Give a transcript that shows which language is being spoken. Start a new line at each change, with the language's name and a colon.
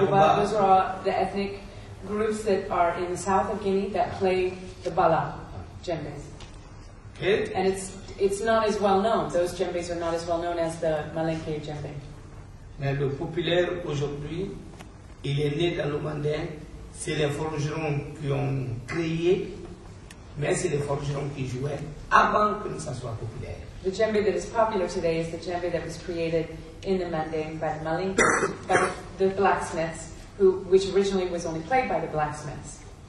English: Yakuba, those are all the ethnic groups that are in the south of Guinea that play the Bala djembes. Okay? And it's not as well known. Those djembes are not as well known as the Malinke djembe.
French: Mais le populaire aujourd'hui, Il est né dans le mandin. C'est les forgerons qui ont créé, mais c'est les forgerons qui jouaient avant que ça soit populaire.
English: The djembe that is popular today is the djembe that was created in the Manding by the Malinkas, by the blacksmiths, which originally was only played by the blacksmiths.